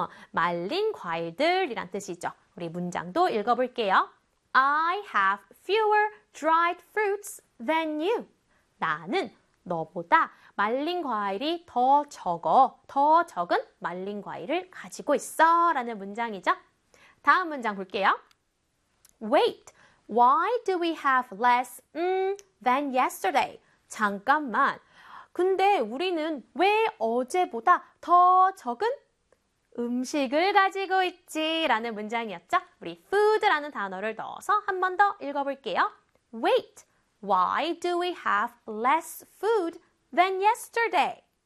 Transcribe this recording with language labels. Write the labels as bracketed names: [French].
[Korean] 말린 과일들이란 뜻이죠. 우리 문장도 읽어볼게요. [English] I have fewer dried fruits than you. [Korean] 나는 너보다 말린 과일이 더 적어, 더 적은 말린 과일을 가지고 있어 라는 문장이죠. 다음 문장 볼게요. [English] Wait, why do we have less than yesterday? [Korean] 잠깐만. 근데 우리는 왜 어제보다 더 적은 음식을 가지고 있지? 라는 문장이었죠? 우리 food라는 단어를 넣어서 한 번 더 읽어볼게요. [English] Wait, why do we have less food than yesterday?